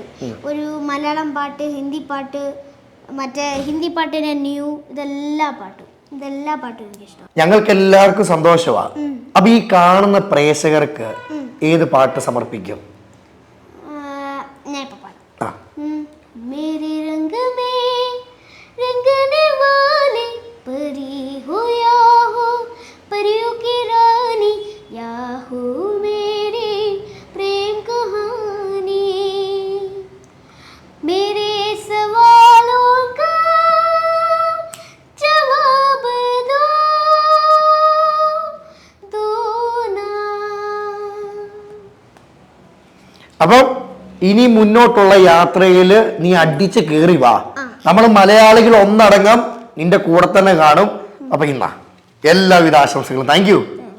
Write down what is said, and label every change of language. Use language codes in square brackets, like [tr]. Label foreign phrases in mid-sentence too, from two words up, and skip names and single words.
[ml] ഒരു മലയാളം പാട്ട്, ഹിന്ദി പാട്ട്, മറ്റേ ഹിന്ദി പാട്ടിന്റെ ന്യൂ, ഇതെല്ലാ പാട്ടും എനിക്കിഷ്ടം. ഞങ്ങൾക്ക് എല്ലാവർക്കും സന്തോഷമാണ്. അപ്പൊ ഈ കാണുന്ന പ്രേക്ഷകർക്ക് ഏത് പാട്ട് സമർപ്പിക്കും? ഞാൻ ഇപ്പൊ പാടാം. [hi] मेरे रंग में रंगने वाले परी हो या हो परियों की रानी या हो मेरी प्रेम कहानी मेरे सवालों का जवाब दो ना. [ml] അപ്പം ഇനി മുന്നോട്ടുള്ള യാത്രയിൽ നീ അടിച്ച് കേറി വാ. നമ്മൾ മലയാളികൾ ഒന്നടങ്കം നിന്റെ കൂടെ തന്നെ കാണും. അപ്പൊ ഇന്ന എല്ലാവിധ ആശംസകളും. [en] thank you.